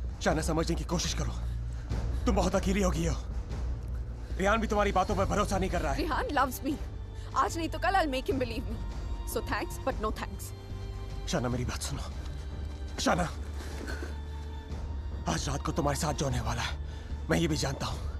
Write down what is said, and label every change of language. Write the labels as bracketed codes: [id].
[hi] शाइना, समझने की कोशिश करो। तुम बहुत अकेली हो गई हो। रेहान भी तुम्हारी बातों पर भरोसा नहीं कर रहा है। [en] Rehan loves me. [hi] आज नहीं तो कल [en] I'll make him believe me. So thanks, but no thanks. [hi] Shaina, मेरी बात सुनो। शाइना, आज रात को तुम्हारे साथ जो होने वाला है, मैं ये भी जानता हूँ।